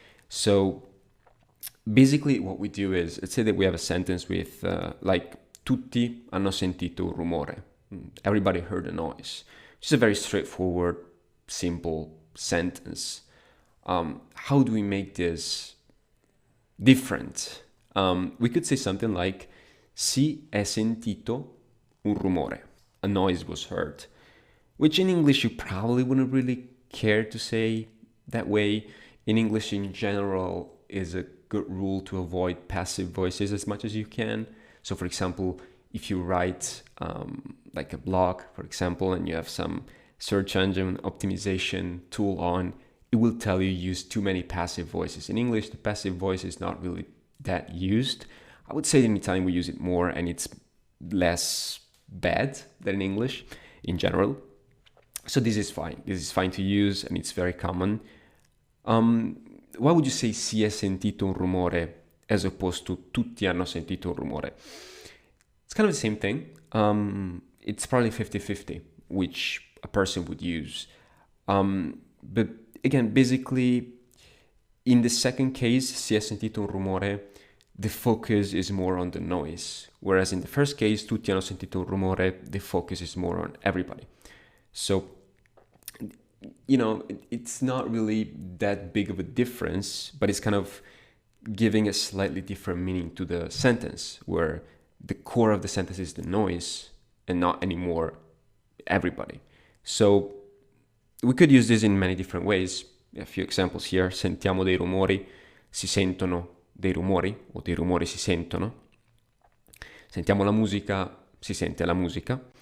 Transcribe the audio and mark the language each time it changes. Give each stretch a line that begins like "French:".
English: So basically what we do is, let's say that we have a sentence with like
Italian: tutti hanno sentito un rumore.
English: Everybody heard a noise. Which is a very straightforward, simple sentence. How do we make this different? We could say something like
Italian: si è sentito un rumore.
English: A noise was heard. Which in English you probably wouldn't really care to say that way. In English in general is a good rule to avoid passive voices as much as you can. So for example, if you write like a blog, for example, and you have some search engine optimization tool on, it will tell you use too many passive voices. In English, the passive voice is not really that used. I would say in Italian we use it more and it's less bad than in English in general. So this is fine. This is fine to use and it's very common. Why would you say
Italian: si è sentito un rumore
English: as opposed to
Italian: tutti hanno sentito un rumore?
English: It's kind of the same thing. It's probably 50-50, which a person would use. But again, basically, in the second case,
Italian: si è sentito un rumore,
English: the focus is more on the noise. Whereas in the first case,
Italian: tutti hanno sentito un rumore,
English: the focus is more on everybody. So, it's not really that big of a difference, but it's kind of giving a slightly different meaning to the sentence, where the core of the sentence is the noise and not anymore everybody. So we could use this in many different ways. A few examples here.
Italian: Sentiamo dei rumori, si sentono dei rumori, o dei rumori si sentono. Sentiamo la musica, si sente la musica.